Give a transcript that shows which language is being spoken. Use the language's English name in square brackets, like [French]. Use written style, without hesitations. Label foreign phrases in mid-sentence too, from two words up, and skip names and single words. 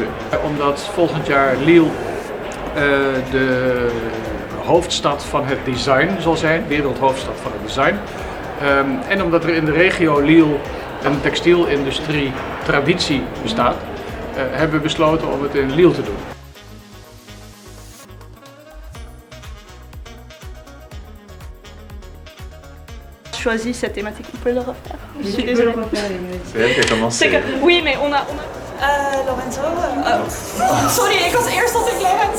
[Dutch] Omdat volgend jaar Lille de hoofdstad van het design zal zijn, wereldhoofdstad van het design. En omdat er in de regio Lille een textielindustrie traditie bestaat, hebben we besloten om het in Lille te doen. [French] Choisi cette thématique, on peut le refaire. Je suis désolée. C'est elle qui a commencé. Oui, mais on a... Lorenzo... [Dutch] sorry, ik was eerst dat ik